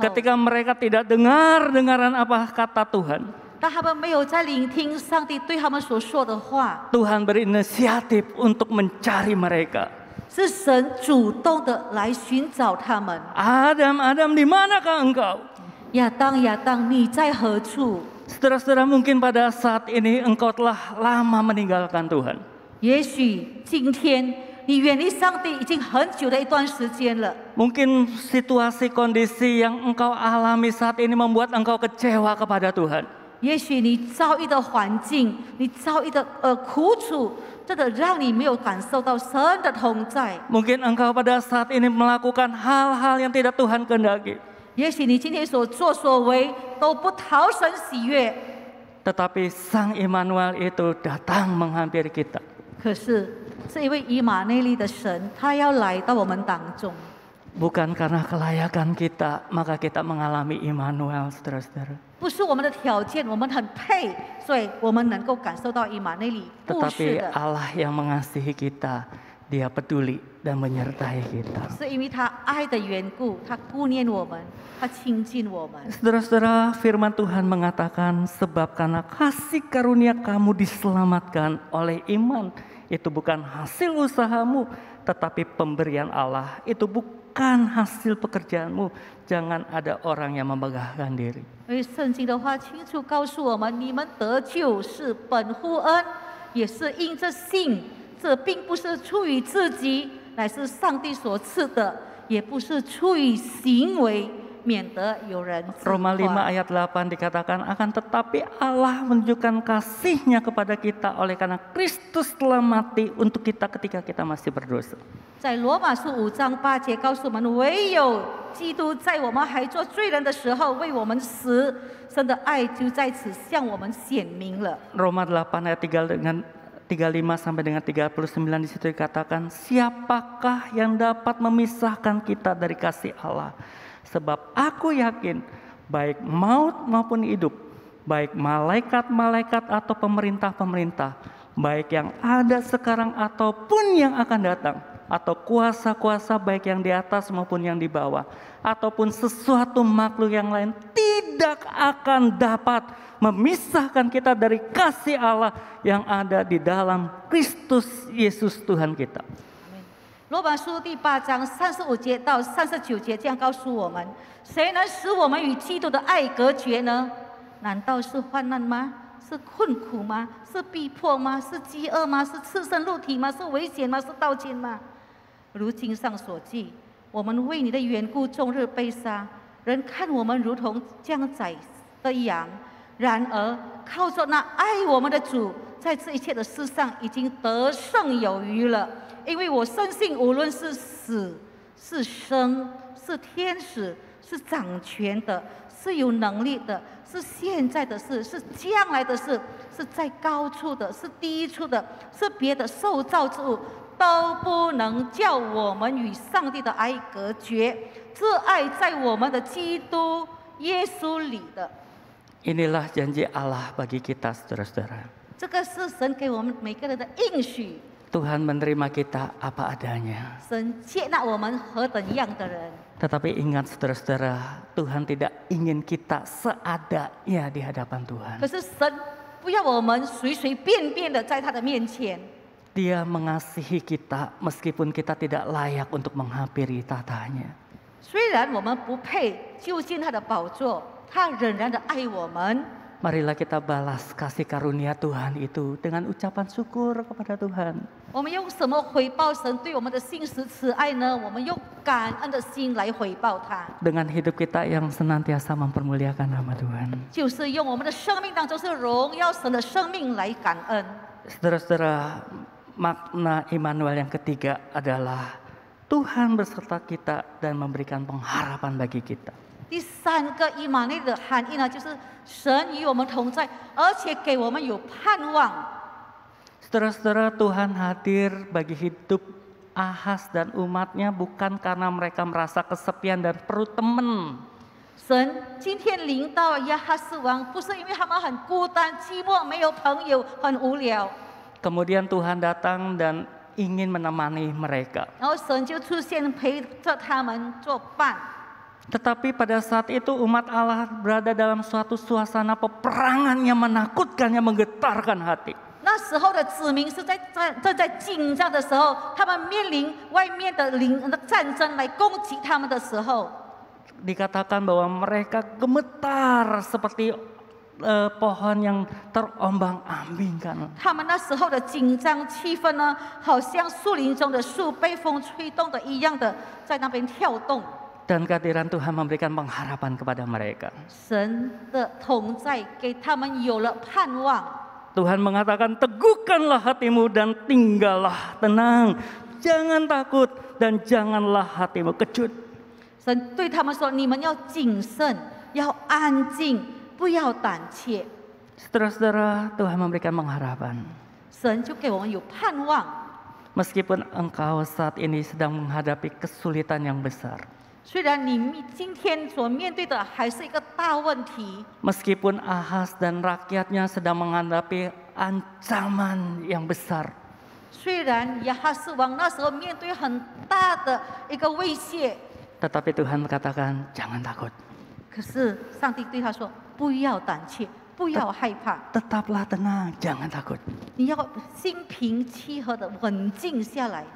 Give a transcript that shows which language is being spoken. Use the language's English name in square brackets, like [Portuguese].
[Indonesian] ketika mereka tidak dengar-dengaran apa kata Tuhan, [Chinese] 当他们没有在聆听上帝对他们所说的话， [Indonesian] Tuhan berinisiatif untuk mencari mereka. [Chinese] 是神主动的来寻找他们。 [Indonesian] Adam, Adam, di manakah engkau? [Chinese] 亚当，亚当，你在何处？ [Indonesian] Saudara-saudara, mungkin pada saat ini engkau telah lama meninggalkan Tuhan. [Chinese] 也许今天你远离上帝已经很久的一段时间了。 [Indonesian] Mungkin situasi kondisi yang engkau alami saat ini membuat engkau kecewa kepada Tuhan. [Chinese] 也许你遭遇的环境，你遭遇的苦楚，真的让你没有感受到神的同在。 [Indonesian] Mungkin engkau pada saat ini melakukan hal-hal yang tidak Tuhan kehendaki. [Chinese] 也许你今天所作所为都不讨神喜悦， [Indonesian] Tetapi Sang Immanuel itu datang menghampiri kita. [Chinese] 可是这一位以马内利的神，他要来到我们当中。 [Indonesian] Bukan karena kelayakan kita, maka kita mengalami Immanuel, saudara-saudara. [Chinese] 不是我们的条件，我们很配，所以我们能够感受到以马内利。不是 [Indonesian] Tetapi [Chinese] 的， [Indonesian] Allah yang mengasihi kita, Dia peduli dan menyertai kita. [Chinese] 是因为他爱的缘故，他顾念我们，他亲近我们。 [Indonesian] Saudara-saudara, firman Tuhan mengatakan, sebab karena kasih karunia kamu diselamatkan oleh iman. Itu bukan hasil usahamu, tetapi pemberian Allah. Itu bukan hasil pekerjaanmu. Jangan ada orang yang membanggakan diri. [Chinese] 因为圣经的话清楚告诉我们，你们得救是本乎恩，也是因着信。这并不是出于自己，乃是上帝所赐的，也不是出于行为，免得有人自 [Indonesian] Roma 5 [Chinese] 夸。 [Indonesian] ayat 8 dikatakan, akan tetapi Allah menunjukkan kasih-Nya kepada kita oleh karena Kristus telah mati untuk kita ketika kita masih berdosa. [Chinese] 在罗马书5章8节告诉我们，唯有基督在我们还做罪人的时候为我们死，神的爱就在此向我们显明了。 [Indonesian] Roma 8 ayat 35 sampai dengan 39 di situ dikatakan, siapakah yang dapat memisahkan kita dari kasih Allah? Sebab aku yakin baik maut maupun hidup, baik malaikat-malaikat atau pemerintah-pemerintah, baik yang ada sekarang ataupun yang akan datang, atau kuasa-kuasa baik yang di atas maupun yang di bawah, ataupun sesuatu makhluk yang lain tidak akan dapat memisahkan kita dari kasih Allah yang ada di dalam Kristus Yesus Tuhan kita. [Chinese] 罗马书第8章35节到39节这样告诉我们：谁能使我们与基督的爱隔绝呢？难道是患难吗？是困苦吗？是逼迫吗？是饥饿吗？是赤身露体吗？是危险吗？是盗奸吗？如经上所记，我们为你的缘故终日被杀，人看我们如同将宰的羊。然而靠着那爱我们的主，在这一切的事上已经得胜有余了。因为我深信，无论是死是生，是天使，是掌权的，是有能力的，是现在的事，是将来的事，是在高处的，是低处的，是别的受造之物，都不能叫我们与上帝的爱隔绝。这爱在我们的基督耶稣里的。 [Indonesian] Inilah janji Allah bagi kita, saudara-saudara. [Chinese] 这个是神给我们每个人的应许。 [Indonesian] Tuhan menerima kita apa adanya. [Chinese] 神接纳我们何等样的人。 [Indonesian] Tetapi ingat saudara-saudara, Tuhan tidak ingin kita seadanya di hadapan Tuhan. [Chinese] 可是神不要我们随随便便的在他的面前。 [Indonesian] Dia mengasihi kita meskipun kita tidak layak untuk menghampiri tatanya. [Chinese] 虽然我们不配就近他的宝座，他仍然的爱我们。 [Indonesian] Marilah kita balas kasih karunia Tuhan itu dengan ucapan syukur kepada Tuhan. [Chinese] 我们用什么回报神对我们的信实慈爱呢？我们用感恩的心来回报他， [Indonesian] Dengan hidup kita yang senantiasa mempermuliakan nama Tuhan. [Chinese] 就是用我们的生命当中是荣耀神的生命来感恩。 [Indonesian] Saudara-saudara, makna Immanuel yang ketiga adalah Tuhan beserta kita dan memberikan pengharapan bagi kita. [Chinese] 第三个以马内的含义呢，就是神与我们同在，而且给我们有盼望。 [Indonesian] Saudara-saudara, Tuhan hadir bagi hidup Ahas dan umatnya bukan karena mereka merasa kesepian dan perlu teman. [Chinese] 神今天临到亚哈斯王，不是因为他们很孤单、寂寞、没有朋友、很无聊， [Indonesian] Kemudian Tuhan datang dan ingin menemani mereka. [Chinese] 然后神就出现陪着他们作伴。 [Indonesian] Tetapi pada saat itu umat Allah berada dalam suatu suasana peperangan yang menakutkan, yang menggetarkan hati. [Chinese] 那时候的子民是正在紧张的时候，他们面临外面的战争来攻击他们的时候， [Indonesian] Dikatakan bahwa mereka gemetar seperti pohon yang terombang-ambingkan. [Chinese] 他们那时候的紧张气氛呢，好像树林中的树被风吹动的一样的，在那边跳动。 [Indonesian] Dan kehadiran Tuhan memberikan pengharapan kepada mereka. [Chinese] 神的同在给他们有了盼望。 [Indonesian] Tuhan mengatakan, teguhkanlah hatimu dan tinggallah tenang. Jangan takut dan janganlah hatimu kecut. [Chinese] 神对他们说：“你们要谨慎，要安静，不要胆怯。” [Indonesian] Saudara-saudara, Tuhan memberikan pengharapan. [Chinese] 神就给我们有盼望。 [Indonesian] Meskipun engkau saat ini sedang menghadapi kesulitan yang besar. [Chinese] 虽然你今天所面对的还是一个大问题， [Indonesian] Meskipun Ahas dan rakyatnya sedang menghadapi ancaman yang besar. [Chinese] 虽然亚哈斯王那时候面对很大的一个威胁， [Indonesian] Tetapi Tuhan katakan, jangan takut. [Chinese] 可是上帝对他说：“不要胆怯，不要害怕， [Indonesian] Tetaplah tenang, jangan takut. [Chinese] 你要心平气和的稳静下来，